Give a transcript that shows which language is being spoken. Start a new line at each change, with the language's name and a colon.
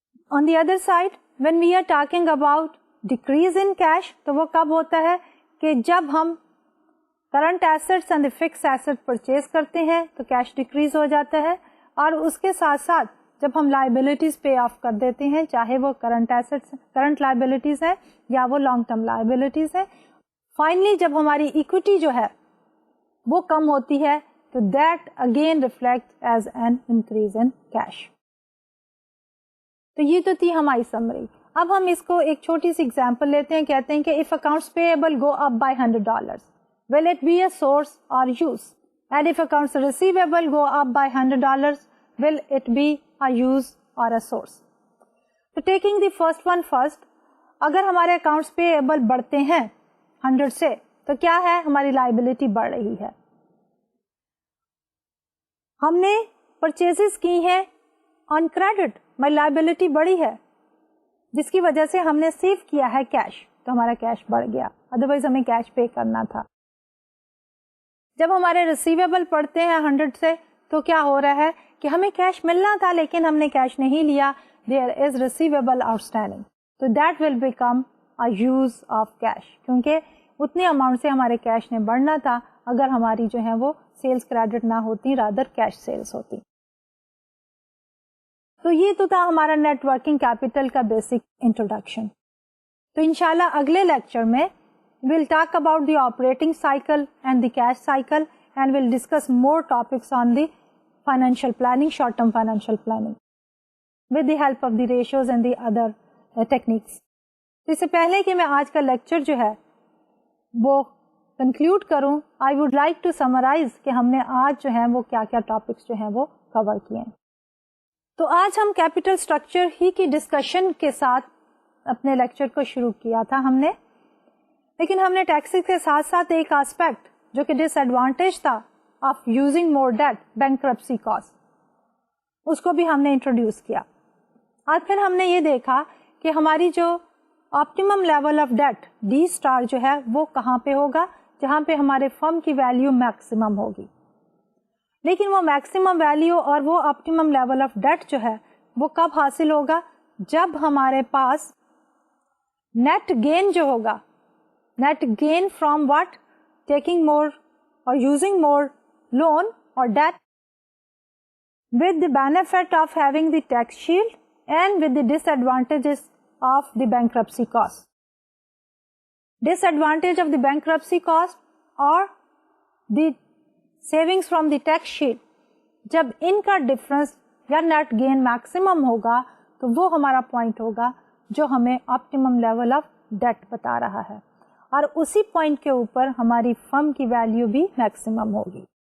English: On the other side, when we are talking about decrease in cash,
Urdu: تو وہ کب ہوتا ہے کہ جب ہم
English: current assets and the fixed asset purchase
Urdu: کرتے ہیں تو cash decrease ہو جاتا ہے, اور اس کے ساتھ ساتھ جب ہم liabilities pay off کر دیتے ہیں, چاہے وہ current liabilities ہے یا وہ long term liabilities ہے, finally جب ہماری equity جو ہے وہ کم ہوتی ہے تو
English: that again reflects as an increase in cash.
Urdu: تو یہ تو تھی ہماری سمری. اب ہم اس کو ایک چھوٹی سی ایگزامپل لیتے ہیں, کہتے ہیں کہ
English: if accounts payable go up by $100, will it be a source or use? And if accounts receivable go up by $100, will it be a use or a source? So taking the first one first,
Urdu: اگر ہمارے accounts payable بڑھتے ہیں 100 سے تو کیا ہے, ہماری liability بڑھ رہی ہے. ہم نے purchases کی ہیں on credit, ہماری لائبلٹی بڑی ہے جس کی وجہ سے ہم نے سیو کیا ہے کیش, تو ہمارا کیش بڑھ گیا, ادروائز ہمیں کیش پے کرنا تھا. جب ہمارے ریسیویبل پڑتے ہیں 100 سے تو کیا ہو رہا ہے کہ ہمیں کیش ملنا تھا لیکن ہم نے کیش نہیں لیا,
English: there is receivable outstanding,
Urdu: تو
English: that will become
Urdu: use of cash, کیونکہ اتنے اماؤنٹ سے ہمارے کیش نے بڑھنا تھا اگر ہماری جو ہے وہ سیلز کریڈٹ نہ ہوتی, رادر کیش سیلز ہوتی. تو یہ تو تھا ہمارا نیٹ ورکنگ کیپٹل کا بیسک انٹروڈکشن. تو انشاءاللہ اگلے لیکچر میں
English: we'll talk about the operating cycle and the cash cycle, and we'll discuss more topics on the financial planning, short-term financial planning, with the help of the ratios and the other techniques.
Urdu: اس سے پہلے کہ میں آج کا lecture جو ہے وہ conclude کروں,
English: I would like to summarize
Urdu: کہ ہم نے آج جو ہے وہ کیا کیا ٹاپکس جو ہیں وہ کور کیے ہیں. تو آج ہم کیپٹل اسٹرکچر ہی کی ڈسکشن کے ساتھ اپنے لیکچر کو شروع کیا تھا ہم نے, لیکن ہم نے ٹیکسز کے ساتھ ساتھ ایک آسپیکٹ جو کہ ڈس ایڈوانٹیج تھا
English: of using more debt,
Urdu: bankruptcy cost, اس کو بھی ہم نے انٹروڈیوس کیا. اور پھر ہم نے یہ دیکھا کہ ہماری جو optimum level of date D star جو ہے وہ کہاں پہ ہوگا, جہاں پہ ہمارے فرم کی ویلیو میکسیمم ہوگی. لیکن وہ میکسیمم ویلیو اور وہ آپٹیمم لیول آف ڈیٹ جو ہے وہ کب حاصل ہوگا, جب ہمارے پاس نیٹ گین جو ہوگا,
English: net gain from what? Taking more or using more loan or debt, with the benefit of having the tax shield and with the disadvantages of the bankruptcy cost. Disadvantage of the bankruptcy cost or the savings from the tax shield,
Urdu: جب ان کا difference یا net gain maximum ہوگا تو وہ ہمارا point ہوگا جو ہمیں آپٹیمم لیول آف ڈیٹ بتا رہا ہے, اور اسی پوائنٹ کے اوپر ہماری فرم کی ویلیو بھی میکسیمم ہوگی.